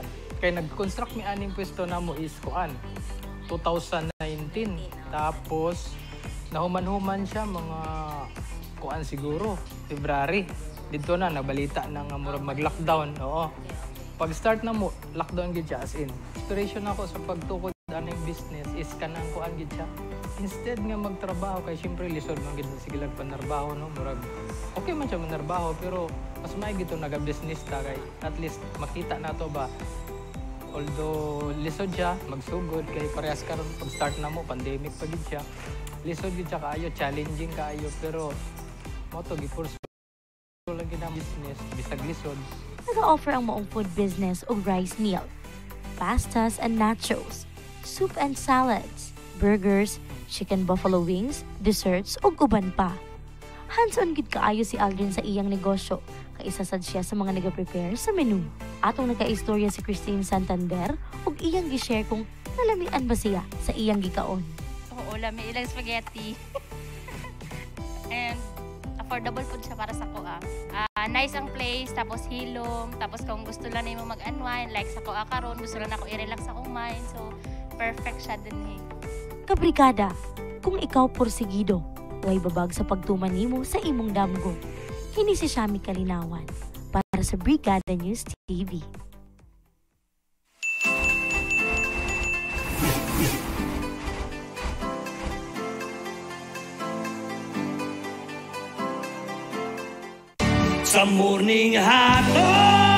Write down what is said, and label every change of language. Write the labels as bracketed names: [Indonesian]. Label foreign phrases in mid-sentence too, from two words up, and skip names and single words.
[Cebuano] Kay nag-construct mi aning pwesto namo is kuan 2019. Tapos nahuman-human siya mga kuan siguro February. Dito na nabalita na nga murag mag-lockdown. Oo. Pag-start na mo, lockdown gid siya as in. Inspiration ako sa pagtukod aning business is kanang kuan gid siya. Instead nga magtrabaho kay syempre lisod man gid sige lang panarbaho no, murag okay man siya manarbaho pero mas maigi to naga-business ta kay [English] at least [Cebuano] makita nato ba although lisod siya magsugod kay parehas karon pag-start na mo pandemic pa gid siya. Lisod gid siya kaayo, challenging kaayo pero mo to gi-pursue lang gid ang business bisag lisod. Nag-offer ang maong food business og [English] rice meal, pastas and nachos, soup and salads, burgers, chicken buffalo wings, desserts [Cebuano] ug uban pa. Hands-on gid kaayo si Aldrin sa iyang negosyo, kay isa sad siya sa mga nag-prepare sa menu. Atong nagka-istorya si Christine Santander ug iyang gi-share kung nalamian ba siya sa iyang gikaon. Oo, lami ilang spaghetti. And affordable po siya para sa kuha. Nice ang place, tapos hilom, tapos kung gusto lang nimo mag-unwind, like sa kuha karon, gusto lang ako i-relax akong mind, so perfect siya din eh. Kabrigada, kung ikaw porsigido, way babag sa pagtuman nimo sa imong damgo. Kini si Shami Kalinawan para sa Brigada News TV. Sa morning hotdog.